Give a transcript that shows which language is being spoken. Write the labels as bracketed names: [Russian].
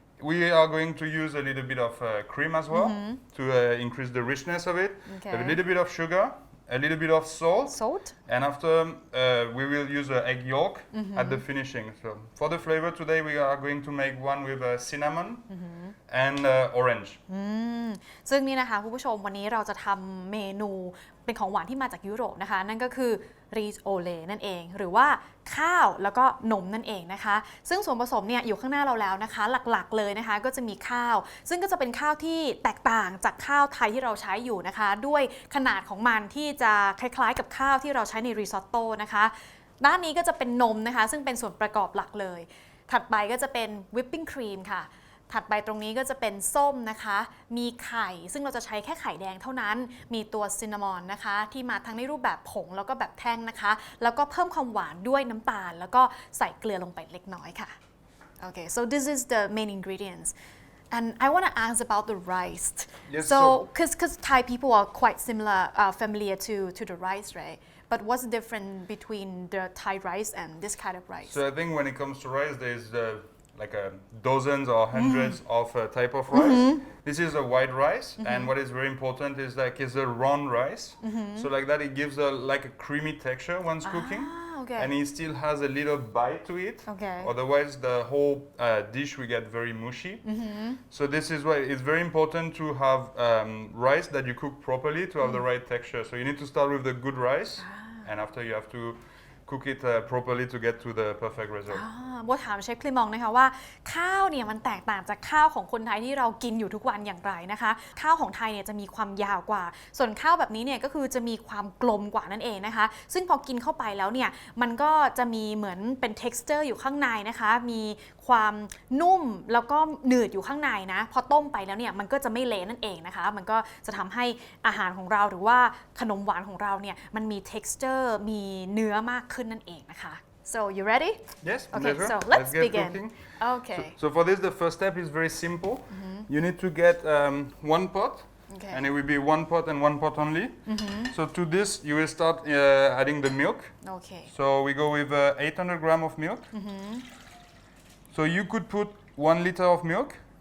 [English] We are going to use a little bit of cream as well to increase the richness of it. Okay. A little bit of sugar, a little bit of salt. Salt? And after, we will use an egg yolk at the finishing. So for the flavor today, we are going to make one with cinnamon and orange. [Thai] ซึ่งนี่นะคะคุณผู้ชมวันนี้เราจะทำเมนูเป็นของหวานที่มาจากยุโรปนะคะนั่นก็คือรีโอเลนั่นเองหรือว่าข้าวแล้วก็นมนั่นเองนะคะซึ่งส่วนผสมเนี่ยอยู่ข้างหน้าเราแล้วนะคะหลักๆเลยนะคะก็จะมีข้าวซึ่งก็จะเป็นข้าวที่แตกต่างจากข้าวไทยที่เราใช้อยู่นะคะด้วยขนาดของมันที่จะคล้ายๆกับข้าวที่เราใช้ในริซอตโต้นะคะ ด้านนี้ก็จะเป็นนมนะคะซึ่งเป็นส่วนประกอบหลักเลยถัดไปก็จะเป็นวิปปิ้งครีมค่ะถัดไปตรงนี้ก็จะเป็นส้มนะคะมีไข่ซึ่งเราจะใช้แค่ไข่แดงเท่านั้นมีตัวซินนามอนนะคะที่มาทั้งในรูปแบบผงแล้วก็แบบแท่งนะคะแล้วก็เพิ่มความหวานด้วยน้ำตาลแล้วก็ใส่เกลือลงไปเล็กน้อยค่ะ [English] Okay so this is the main ingredients and I want to ask about the rice Yes, so because Thai people are quite similar familiar to the rice right but what's the difference between the Thai rice and this kind of rice So I think when it comes to rice, there's like dozens or hundreds of type of rice. This is a white rice, and what is very important is like it's a round rice. So like that, it gives like a creamy texture once cooking, okay. and it still has a little bite to it. Okay. Otherwise, the whole dish will get very mushy. So this is why it's very important to have rice that you cook properly to have the right texture. So you need to start with the good rice, and after you have to cook it properly to get to the perfect result. [Thai] โบถามเชฟคลิมองนะคะว่าข้าวเนี่ยมันแตกต่างจากข้าวของคนไทยที่เรากินอยู่ทุกวันอย่างไรนะคะข้าวของไทยเนี่ยจะมีความยาวกว่าส่วนข้าวแบบนี้เนี่ยก็คือจะมีความกลมกว่านั่นเองนะคะซึ่งพอกินเข้าไปแล้วเนี่ยมันก็จะมีเหมือนเป็น texture อยู่ข้างในนะคะมีความนุ่มแล้วก็หนืดอยู่ข้างในนะพอต้มไปแล้วเนี่ยมันก็จะไม่เละนั่นเองนะคะมันก็จะทำให้อาหารของเราหรือว่าขนมหวานของเราเนี่ยมันมี texture มีเนื้อมากขึ้นนั่นเองนะคะ [English] So you ready? Yes. Okay, pleasure. so let's get begin. cooking. Okay. So for this, the first step is very simple. You need to get one pot, Okay. and it will be one pot and one pot only. So to this, you will start adding the milk. Okay. So we go with 800 grams of milk. So you could put 1 liter of milk.